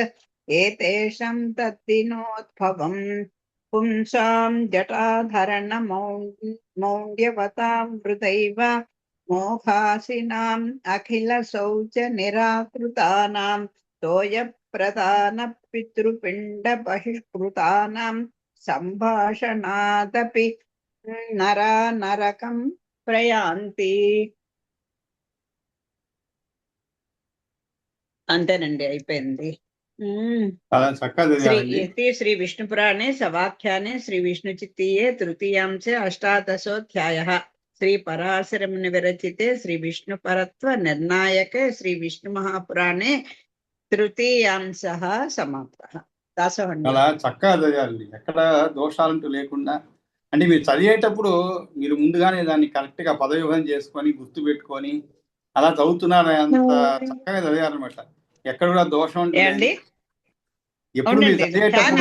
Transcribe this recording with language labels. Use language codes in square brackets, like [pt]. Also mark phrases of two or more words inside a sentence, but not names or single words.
[sa] ఏతేషాం తద్దినోద్భవం పుంసాం జటాధరణ మౌఢ్యవతాం వృతైవ మోహాసినాం అఖిల శౌచ నిరాకృతానాం తోయ ప్రధాన పితృపిండ బహిష్కృతానాం సంభాషణాదపి నరకం ప్రయాంతి. [te] అంతేనండి, అయిపోయింది. చాలా చక్కగా చదివారండి. [sa] इति श्री विष्णुपुराणे सवाख्याने श्री विष्णुचित्तीये तृतीयांशे अष्टादशोऽध्यायः श्री पराशरमुनि विरचिते श्री विष्णुपरत्व निर्णायके श्री विष्णुमहापुराणे तृतीयांशः समाप्तः. [te] దాసవండి. చాలా చక్కగా చదివారండి. ఎక్కడ దోషాలంటూ లేకుండా, అంటే మీరు చదివేటప్పుడు మీరు ముందుగానే దాన్ని కరెక్ట్ గా పదవిభజన చేసుకొని గుర్తు పెట్టుకొని అలా చదువుతున్నారు. అంత చక్కగా చదివారనమాట. ఎక్కడ కూడా దోషం అంటే ఏండి ఎప్పుడు మీరు చదివేటప్పుడు